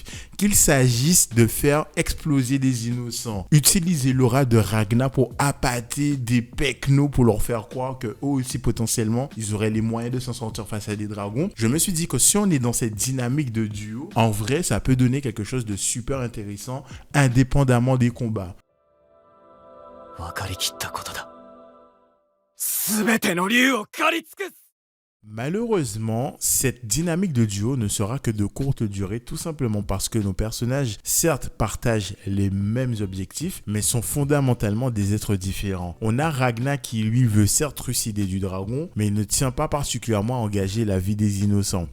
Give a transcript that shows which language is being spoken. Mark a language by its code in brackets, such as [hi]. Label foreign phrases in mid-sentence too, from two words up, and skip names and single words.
[fr] Qu'il s'agisse de faire exploser des innocents, utiliser l'aura de Ragnar pour appâter des pecnos pour leur faire croire que eux aussi potentiellement ils auraient les moyens de s'en sortir face à des dragons. Je me suis dit que si on est dans cette dynamique de duo, en vrai ça peut donner quelque chose de super intéressant indépendamment des combats. [ja] 分かりきったことだ。すべての竜を狩り尽くす。 [fr] Malheureusement, cette dynamique de duo ne sera que de courte durée, tout simplement parce que nos personnages, certes, partagent les mêmes objectifs, mais sont fondamentalement des êtres différents. On a Ragnar qui, lui, veut certes trucider du dragon, mais il ne tient pas particulièrement à engager la vie des innocents.